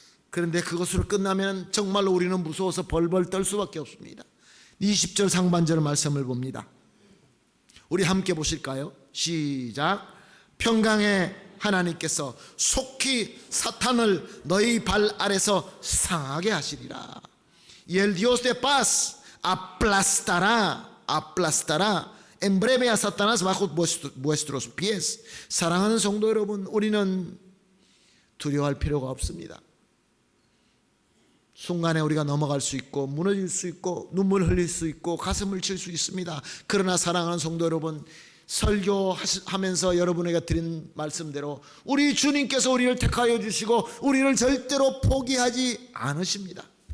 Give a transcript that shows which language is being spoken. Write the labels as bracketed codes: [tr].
[ko] 그런데 그것으로 끝나면 정말로 우리는 무서워서 벌벌 떨 수밖에 없습니다. 20절 상반절 말씀을 봅니다. 우리 함께 보실까요? 시작. 평강의 하나님께서 속히 사탄을 너희 발 아래서 상하게 하시리라. [es] Y el Dios de paz aplastará en breve a Satanás bajo vuestros pies. [ko] 사랑하는 성도 여러분, 우리는 두려워할 필요가 없습니다. 순간에 우리가 넘어갈 수 있고 무너질 수 있고 눈물 흘릴 수 있고 가슴을 칠 수 있습니다. 그러나 사랑하는 성도 여러분, 설교하면서 여러분에게 드린 말씀대로 우리 주님께서 우리를 택하여 주시고 우리를 절대로 포기하지 않으십니다.